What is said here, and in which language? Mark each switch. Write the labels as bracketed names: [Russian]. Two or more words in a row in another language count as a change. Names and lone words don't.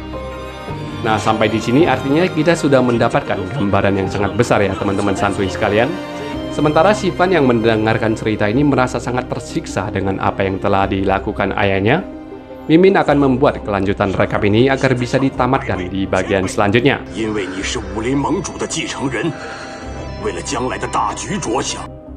[Indonesian] Nah, sampai di sini artinya kita sudah mendapatkan gambaran yang sangat besar ya teman-teman santuy sekalian. Sementara Xifan yang mendengarkan cerita ini merasa sangat tersiksa dengan apa yang telah dilakukan ayahnya. Mimin akan membuat kelanjutan rekap ini agar bisa ditamatkan di bagian selanjutnya. [Chinese] 因为你是武林盟主的继承人，为了将来的大局着想，